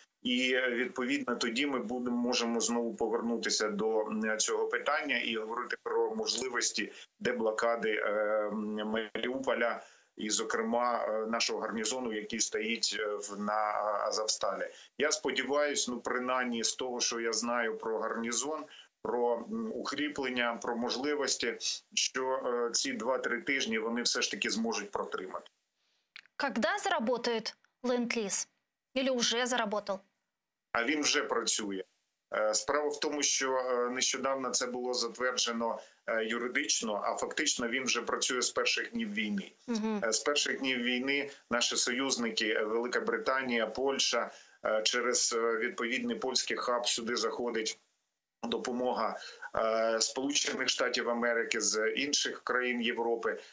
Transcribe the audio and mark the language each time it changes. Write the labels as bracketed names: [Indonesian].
[Ukrainian] І, відповідно, тоді ми можемо знову повернутися до цього питання і говорити про можливості деблокади Маріуполя і, зокрема, нашого гарнізону, який стоїть на Азовсталі. Я сподіваюся, принаймні з того, що я знаю про гарнізон, про укріплення, про можливості, що ці 2-3 тижні вони все ж таки зможуть протримати. [Russian] Когда заработает ленд-лиз? Или уже заработал? [Ukrainian] А він вже працює. Справа в тому, що нещодавно це було затверджено юридично, а фактично він вже працює з перших днів війни. З перших днів війни наші союзники, Велика Британія, Польща, через відповідний польський хаб сюди заходить допомога Сполучених Штатів Америки, з інших країн Європи.